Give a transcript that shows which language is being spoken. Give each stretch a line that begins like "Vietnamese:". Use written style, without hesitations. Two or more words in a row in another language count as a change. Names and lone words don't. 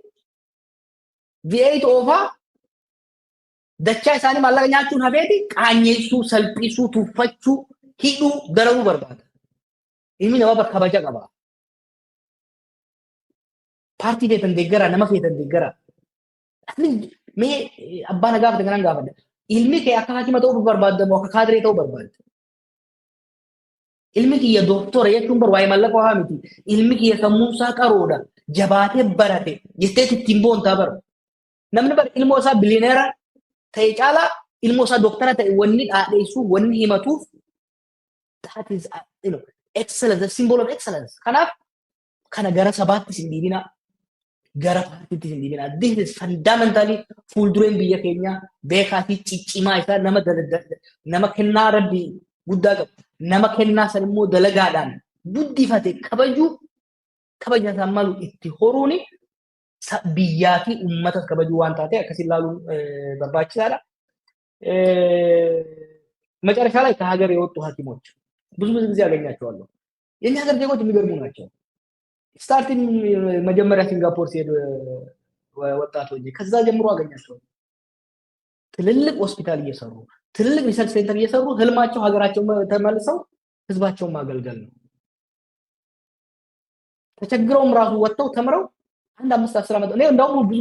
Oromo: V8 oofaa dachaa isaanii maallaqa nyaachuun hafeeti qaanyeessuu salphisuu tuffachuu hidhuu darabuu barbaada ilmi nama kabaja qaba paartii feetan deeggara nama feetan deeggara mee abbaan gaafate kanan gaafadha ilmi kee akka haakima ta'uu barbaadda moo akka kaadiree ta'uu barbaadda ilmi kiyya dooktora jechuun bar waa'ee maallaqa waa miti ilmi kiyya sammuunsaa qaroodha jabaatee barate jettee ittiin boontaa bara namni bar ilmoo isaa bilineera ta'e caalaa ilmoo isaa dooktara ta'e wanni dhaadheessuu wanni himatuuf
English: that is excellence the symbol of excellence
Oromo: kanaaf kana gara sabaatti sindibina gara paartiitti sindibina
English: this is fundamentally
Oromo: fuuldureen biyya keenya beekaa fi ciccimaa isaa nama kennaa rabbi guddaa qabu nama kennaa san immoo dalagaadhaan guddifate kabaja isaa malu itti horuuni biyyaa fi uummata kabajuu waan taate akkasiin ilaaluun barbaachisaadha
Amharic: መጨረሻ ላይ ከሀገር የወጡ ሐኪሞች ብዙ ጊዜ ያገኛቸዋለሁ የኛ ሀገር ዜጎች የሚገርሙ ናቸው ስታርቲንግ መጀመሪያ ሲንጋፖር ሲሄድ ወጣቶች ከዛ ጀምሮ አገኛቸው ትልልቅ ሆስፒታል እየሰሩ ትልልቅ
English: research center
Amharic: እየሰሩ ህልማቸው ሀገራቸው ተመልሰው ህዝባቸውን ማገልገል ነው ተቸግረውም ራሱ ወጥተው ተምረው አንድ 5-10 ዓመት ነው እንደውም ብዙ